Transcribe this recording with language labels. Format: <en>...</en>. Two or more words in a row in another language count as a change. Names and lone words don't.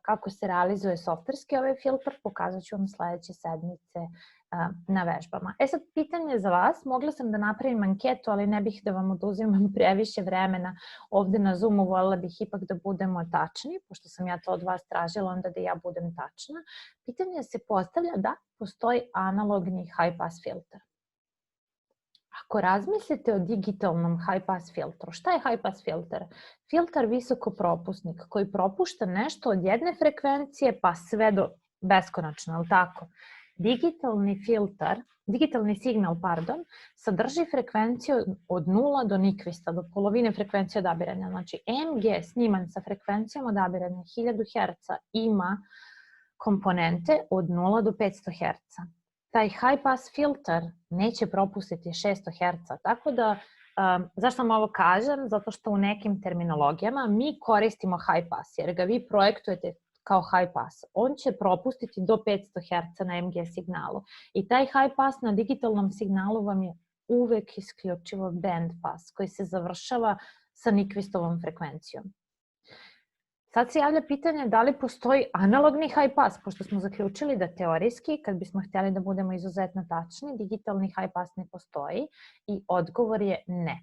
<sr>Kako se realizuje softverski ovaj filtr, pokazat ću vam sledeće sedmice na vežbama. Sad, pitanje za vas, mogla sam da napravim anketu, ali ne bih da vam oduzimam previše vremena ovde na Zoomu, voljela bih ipak da budemo tačni, pošto sam ja to od vas tražila, onda da ja budem tačna. Pitanje se postavlja da postoji analogni</sr> <en>high pass filter.</en> <sr>Ako razmislite o digitalnom</sr> <en>high pass</en> <sr>filtru, šta je</sr> <en>high pass filter?</en> <sr>Filter visokopropusnik koji propušta nešto od jedne frekvencije pa sve do beskonačno, je li tako? Digitalni signal, sadrži frekvenciju od 0 do nikvista, do polovine frekvencije odabiranja. Znači, EMG sniman sa frekvencijom odabiranja 1000 Hz ima komponente od 0 do 500 Hz. Taj</sr> <en>high pass filter</en> <sr>neće propustiti 600 Hz, tako da, zašto vam ovo kažem? Zato što u nekim terminologijama mi koristimo</sr> <en>high pass,</en> <sr>jer ga vi projektujete kao</sr> <en>high pass.</en> <sr>On će propustiti do 500 Hz na MG signalu. I taj</sr> <en>high pass</en> <sr>na digitalnom signalu vam je uvek isključivo</sr> <en>band pass,</en> <sr>koji se završava sa nikvistovom frekvencijom. Sad se javlja pitanje da li postoji analogni</sr> <en>high pass,</en> <sr>pošto smo zaključili da teorijski, kad bismo htjeli da budemo izuzetno tačni, digitalni</sr> <en>high pass</en> <sr>ne postoji i odgovor je ne.</sr>